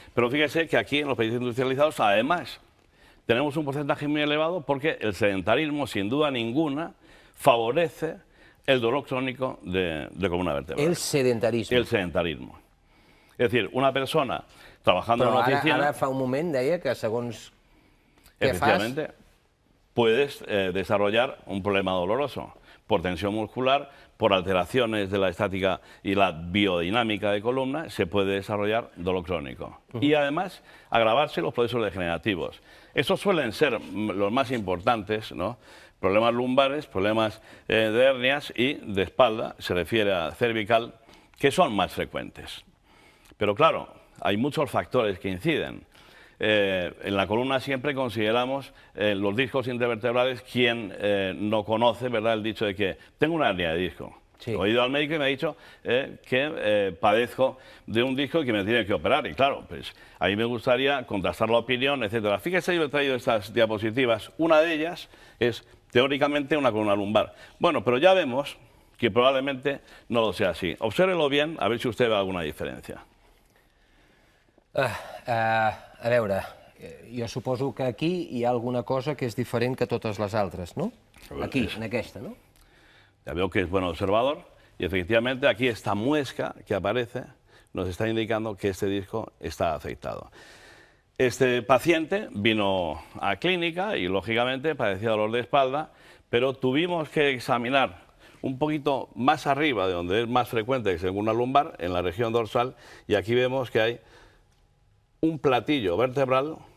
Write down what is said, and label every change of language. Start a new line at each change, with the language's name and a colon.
Spanish: Pero fíjese que aquí en los países industrializados, además, tenemos un porcentaje muy elevado porque el sedentarismo, sin duda ninguna, favorece el dolor crónico de columna vertebral. El sedentarismo. El sedentarismo. Es decir, una persona trabajando en una oficina...
Catalan: Ara fa un moment deia que segons què fas...
Spanish: Efectivamente, puedes desarrollar un problema doloroso por tensión muscular, por alteraciones de la estática y la biodinámica de columna, se puede desarrollar dolor crónico. Y además, agravarse los procesos degenerativos. Esos suelen ser los más importantes, ¿no? Problemas lumbares, problemas de hernias y de espalda, se refiere a cervical, que son más frecuentes. Pero claro, hay muchos factores que inciden. En la columna siempre consideramos los discos intervertebrales. Quien no conoce, ¿verdad?, el dicho de que tengo una hernia de disco. Sí. He ido al médico y me ha dicho que padezco de un disco y que me tiene que operar. Y claro, pues a mí me gustaría contrastar la opinión, etcétera. Fíjese, yo he traído estas diapositivas. Una de ellas es teóricamente una columna lumbar. Bueno, pero ya vemos que probablemente no lo sea así. Obsérvelo bien, a ver si usted ve alguna diferencia.
Catalan: A veure, jo suposo que aquí hi ha alguna cosa que és diferent que totes les altres, no? Aquí, en aquesta, ¿no?
Spanish: Ya veo que es buen observador y efectivamente aquí esta muesca que aparece nos está indicando que este disco está afectado. Este paciente vino a clínica y lógicamente padecía dolor de espalda, pero tuvimos que examinar un poquito más arriba de donde es más frecuente que según la lumbar, en la región dorsal, y aquí vemos que hay un platillo vertebral.